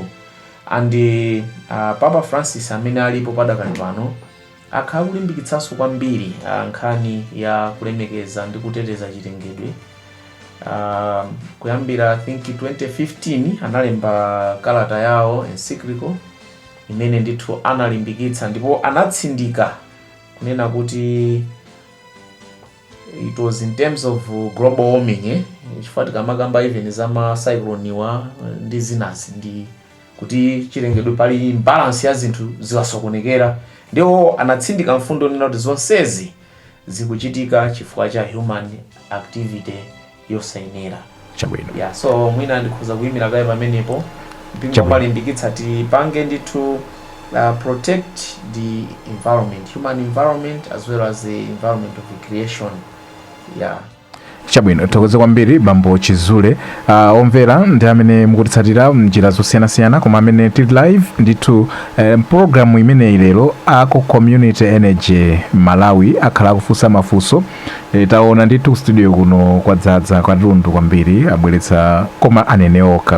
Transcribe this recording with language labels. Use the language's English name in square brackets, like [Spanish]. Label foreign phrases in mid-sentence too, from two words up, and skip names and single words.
[Nyanja] Andi Papa Francis amene alipo padakali pano akhala kulimbikitsanso kwambiri nkhani ya kulemekeza ndi kuteteza chilengedwe. Kuyambira [English] I think [Nyanja] 2015 analemba kalata yawo encyclical imene ndithu analimbikitsa ndipo anatsindika kunena kuti [English] it was in terms of global warming, [Nyanja] chifukwa tikamakamba even za macyclone ndi zinazi, ndi kuti chilengedwe pali imbalance ya zinthu ziwasokonekera, ndiwo anatsindika mfundo nena kuti zonsezi zikuchitika chifukwa cha [English] human activity [Nyanja] yosayenera. Chabwino. So mwina ndikhuza kuyimira kaye pamenepo mpingo umalimbikitsa tipange ndithu [English] protect the environment, human environment as well as the environment of creation. [Nyanja] Chabwino, tokoze kwambiri bambo Chizule. Omvera ndi amene mukutitsatira mnjira zosiyanasiyana, koma amene tili live ndithu programu imeneyi lero ako Community Energy Malawi akhala kufunsa mafunso. Taona ndithu studio kuno kwadzaza katundu kwambiri, abweretsa koma anene okha.